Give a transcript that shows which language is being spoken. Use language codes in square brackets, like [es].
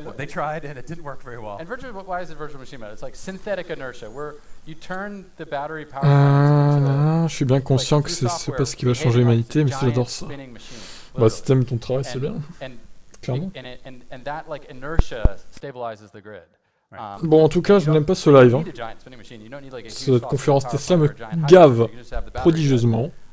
[en] well, they tried and it didn't work very well. And why is it virtual machine mode? It's like synthetic inertia, where you turn the battery power into [fr] Je suis bien conscient que c'est pas ce qui va changer l'humanité, mais j'adore ça. Bah, si t'aimes ton travail, c'est bien. Clairement. [en] And that, like, inertia stabilizes the grid. [fr] Bon, en tout cas, je n'aime pas ce live. Hein. Cette conférence Tesla me gave prodigieusement.